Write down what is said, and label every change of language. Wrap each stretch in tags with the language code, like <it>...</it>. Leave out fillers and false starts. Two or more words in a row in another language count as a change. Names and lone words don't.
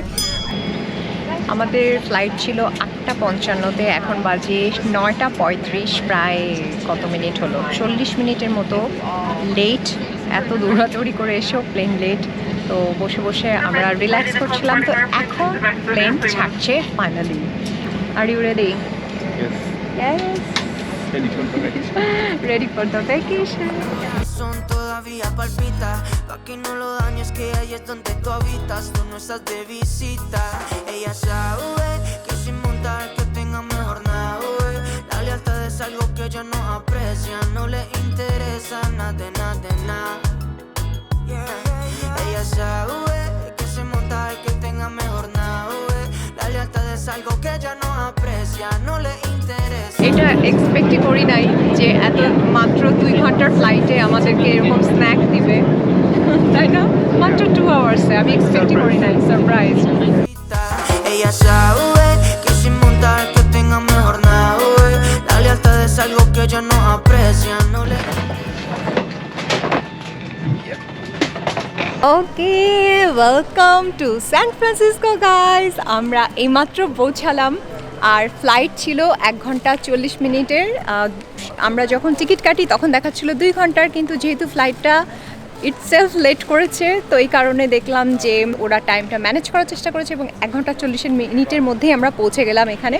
<bn>আমাদের ফ্লাইট ছিল 8:55-তে, এখন বাজে 9:35। প্রায় কত মিনিট হলো? 40 মিনিটের মতো লেট। এত দৌড়াদৌড়ি করে এসেও প্লেন লেট। তো বসে বসে আমরা রিল্যাক্স করছিলাম। তো এখন প্লেন ছাড়ছে ফাইনালি।</bn> <en>Are you ready? Yes. Ready for the vacation.</en> <es>Todavía palpita, pa' que no lo dañes, que ahí es donde tú habitas, tú no estás de visita. Ella sabe que sin montar que tenga mejor nave. La lealtad es algo que ella no aprecia, no le interesa nada de nada de nada. Ella sabe que sin montar que tenga mejor nave. La lealtad es algo que ella no aprecia, no le interesa.</es> <bn>এটা এক্সপেক্টই করি নাই যে এত মাত্র 2 ঘন্টার ফ্লাইটে আমাদেরকে এরকম স্ন্যাক দিবে, তাই না? মাত্র 2 আওয়ার্সে, আমি এক্সপেক্টই করি নাই। সারপ্রাইজ।</bn> <es>Ella sabe que sin montar que tenga mejor nave. La lealtad es algo que ella no aprecia, no le.</es> <en>Okay, welcome to San Francisco guys.</en> <bn>আমরা এইমাত্র পৌঁছালাম, আর ফ্লাইট ছিল 1 ঘন্টা 40 মিনিটের। আমরা যখন টিকিট কাটি তখন দেখাচ্ছিল 2 ঘন্টার, কিন্তু যেহেতু ফ্লাইটটা ইটসেলফ লেট করেছে, তো এই কারণে দেখলাম যে ওরা টাইমটা ম্যানেজ করার চেষ্টা করেছে এবং 1 ঘন্টা 40 মিনিটের মধ্যেই আমরা পৌঁছে গেলাম এখানে।</bn>